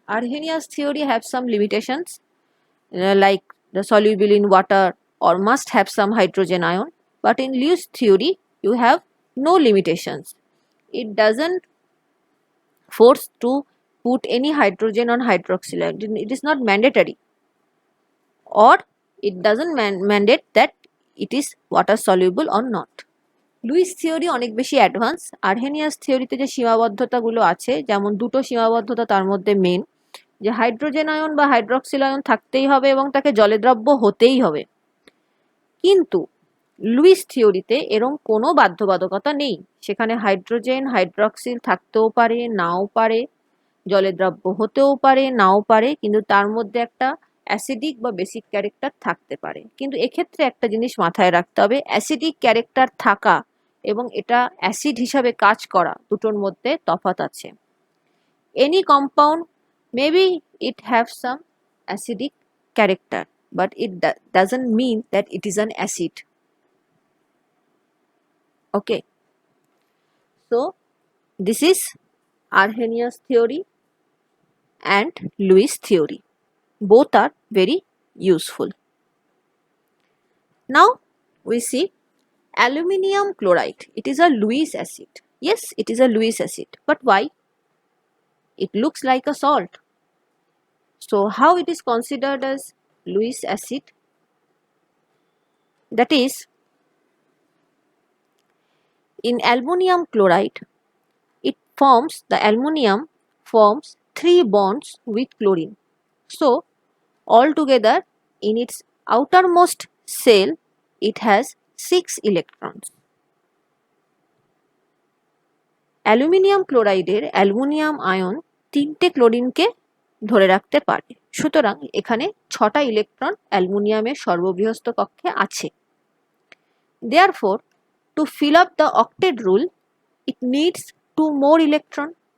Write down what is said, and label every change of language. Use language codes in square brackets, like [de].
[en] Arrhenius theory have some limitations like the soluble in water or must have some hydrogen ion, but in Lewis theory you have no limitations. It doesn't force to put any hydrogen on hydroxyl ion. It is not mandatory, or it doesn't mandate that it is water soluble or not. [bn] Luis theory অনেক বেশি advance. Arrhenius থিওরিতে যে সীমাবদ্ধতাগুলো আছে, যেমন দুটো সীমাবদ্ধতা তার মধ্যে main, যে হাইড্রোজেন আয়ন বা হাইড্রক্সিল আয়ন থাকতেই হবে এবং তাকে জলে দ্রব্য হতেই হবে। কিন্তু লুইস থিওরিতে এরম কোনো বাধ্যবাধকতা নেই। সেখানে হাইড্রোজেন হাইড্রক্সিল থাকতেও পারে, নাও পারে, জলে দ্রব্য হতেও পারে, নাও পারে, কিন্তু তার মধ্যে একটা অ্যাসিডিক বা বেসিক ক্যারেক্টার থাকতে পারে। কিন্তু এক্ষেত্রে একটা জিনিস মাথায় রাখতে হবে, অ্যাসিডিক ক্যারেক্টার থাকা এবং এটা অ্যাসিড হিসাবে কাজ করা দুটোর মধ্যে তফাৎ আছে। [en] Any compound maybe it have some acidic character, but it doesn't mean that it is an acid. Okay, so this is Arrhenius theory and Lewis theory. Both are very useful. Now we see aluminium chloride. It is a Lewis acid. Yes, it is a Lewis acid, but why? It looks like a salt. So how it is considered as Lewis acid? That is, in aluminium chloride, the aluminium forms 3 bonds with chlorine. So altogether in its outermost shell it has 6 electrons. [bn] Aluminium ক্লোরাইডের aluminium ion 3টে ক্লোরিনকে ধরে রাখতে পারে, সুতরাং এখানে 6টা electron অ্যালুমিনিয়ামের সর্ববৃহৎ কক্ষে আছে। [en] Therefore, to fill up the octet rule, it needs 2 more electron.